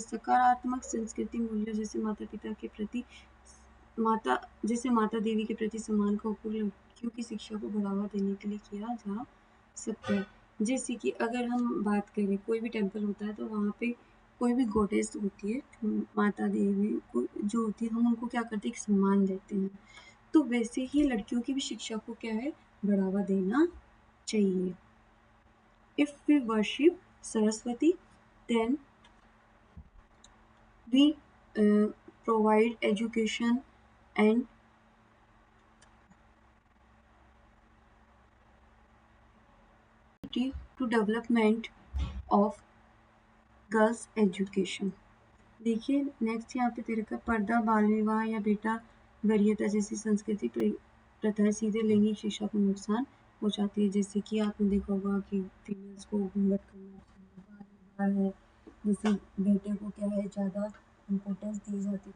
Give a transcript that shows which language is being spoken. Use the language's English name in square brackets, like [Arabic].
[Hindi] सकारात्मक संस्कृति मूल्य जैसे माता पिता के प्रति माता देवी के प्रति सम्मान का उपयोग लड़कियों की शिक्षा को बढ़ावा देने के लिए किया जा सकता है। जैसे कि अगर हम बात करें, कोई भी टेम्पल होता है तो वहाँ पे कोई भी गॉडेस होती है, माता देवी को जो होती है, हम उनको क्या करते हैं, एक सम्मान देते हैं। तो वैसे ही लड़कियों की भी शिक्षा को क्या है, बढ़ावा देना चाहिए। [English] If we worship Saraswati, then we provide education and to development of girls education. [Hindi] देखिए नेक्स्ट यहाँ पे तेरे का पर्दा, बाल विवाह या बेटा वरीयता जैसी संस्कृति प्रथाएं सीधे लैंगिक शिक्षा को नुकसान पहुँचाती है। जैसे कि आपने देखा होगा कि फीमेल्स को घूंघट करना चाहिए, बाल विवाह है, जैसे बेटे को क्या है ज़्यादा इम्पोर्टेंस दी जाती है।